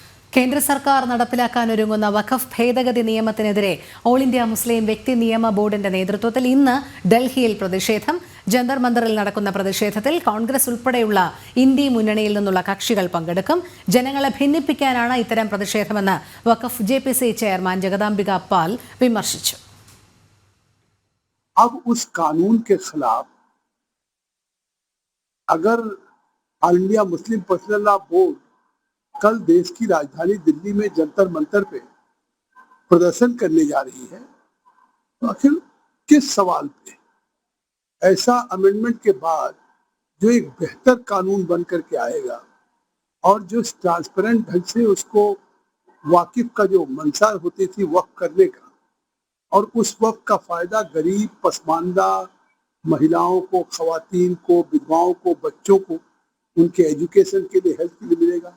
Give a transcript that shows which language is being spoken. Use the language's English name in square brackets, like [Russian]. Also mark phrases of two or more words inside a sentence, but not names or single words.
[Malayalam] കേന്ദ്ര സർക്കാർ നടപ്പിലാക്കാനൊരുങ്ങുന്ന വഖഫ് ഭേദഗതി നിയമത്തിനെതിരെ ഓൾ ഇന്ത്യ മുസ്ലിം വ്യക്തി നിയമ ബോർഡിന്റെ നേതൃത്വത്തിൽ ഇന്ന് ഡൽഹിയിൽ പ്രതിഷേധം. ജന്തർ മന്ദറിൽ നടക്കുന്ന പ്രതിഷേധത്തിൽ കോൺഗ്രസ് ഉൾപ്പെടെയുള്ള ഇന്ത്യ മുന്നണിയിൽ നിന്നുള്ള കക്ഷികൾ പങ്കെടുക്കും. ജനങ്ങളെ ഭിന്നിപ്പിക്കാനാണ് ഇത്തരം പ്രതിഷേധമെന്ന് വഖഫ് JPC ചെയർമാൻ ജഗദാംബിക പാൽ വിമർശിച്ചു. [Hindi] अब उस कानून के खिलाफ अगर ऑल इंडिया मुस्लिम पर्सनल लॉ बोर्ड कल देश की राजधानी दिल्ली में जंतर मंतर पे प्रदर्शन करने जा रही है, तो आखिर किस सवाल पे ऐसा अमेंडमेंट के बाद जो एक बेहतर कानून बन करके आएगा और जो ट्रांसपेरेंट ढंग से उसको वाकिफ का जो मंशा होती थी वक्फ करने का, और उस वक्त का फायदा गरीब, पसमानदा महिलाओं को, खवातीन को, विधवाओं को, बच्चों को उनके एजुकेशन के लिए, हेल्थ के लिए मिलेगा।